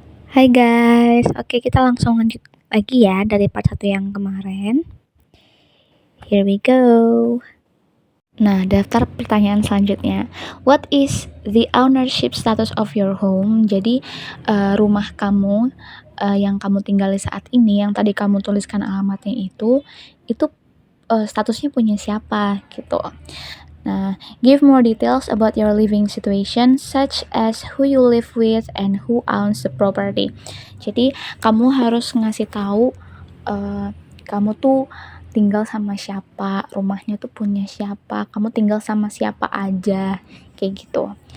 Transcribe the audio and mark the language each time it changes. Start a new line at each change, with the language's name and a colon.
Indonesian: Hai guys, oke kita langsung lanjut lagi ya dari part 1 yang kemarin.
English: Here we go.
Indonesian: Nah, daftar pertanyaan selanjutnya.
English: What is the ownership status of your home?
Indonesian: Jadi, rumah kamu yang kamu tinggali saat ini, yang tadi kamu tuliskan alamatnya itu statusnya punya siapa gitu.
English: Nah, give more details about your living situation such as who you live with and who owns the property.
Indonesian: Jadi, kamu harus ngasih tahu kamu tuh tinggal sama siapa, rumahnya tuh punya siapa, kamu tinggal sama siapa aja, kayak gitu.